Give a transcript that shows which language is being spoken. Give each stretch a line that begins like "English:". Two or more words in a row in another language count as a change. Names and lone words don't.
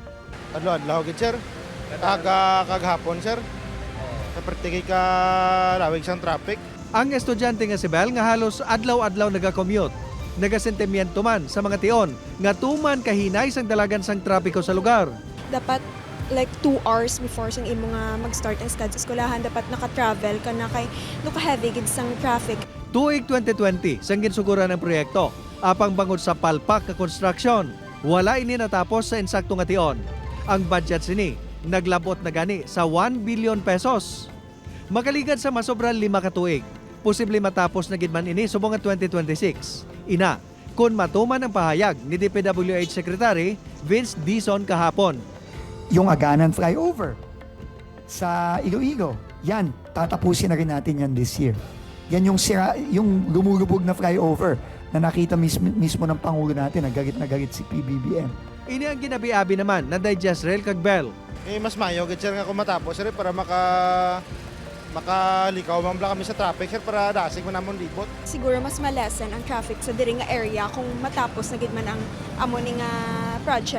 Hiligaynon: Adlaw gid sir. Kaghapon sir. Sa pertigay ka lawig sang traffic. Ang estudyante nga si Bel nga halos adlaw-adlaw nagakommute. Nagasentimiento man sa mga tion nga tuman kahinay sang dalagan sang trapiko sa lugar. Dapat
English: like 2 hours before
Hiligaynon: sang imo nga mag-start ang study sa eskwelahan dapat naka-travel ka na kay heavy gid sang traffic. Tuig 2020 sang ginsuguran ng proyekto, apang bangod sa palpak nga construction, wala ini natapos sa insakto nga tion. Ang budget sini naglabot na gani sa 1 billion pesos. Makaligad sa masobran 5 ka tuig, posible matapos na gid man ini subong nga 2026. Ina, kun matuman ang pahayag ni DPWH Secretary Vince Dizon kahapon.
Filipino: Yung Aganan Flyover sa Iloilo, yan, tatapusin na rin natin yan
English: this year.
Filipino: Yan yung yung lumulubog na flyover na nakita mismo ng Pangulo natin, na galit si PBBM.
Hiligaynon: Ini ang ginabi-abi naman na Jezreel kag Bel. Mas mayo gid sir nga kung matapos sir para makalikaw man bla kami sa traffic sir para dasig man namon libot. Siguro mas malesen ang traffic sa diri nga area kung matapos na gid man ang amo ni nga project.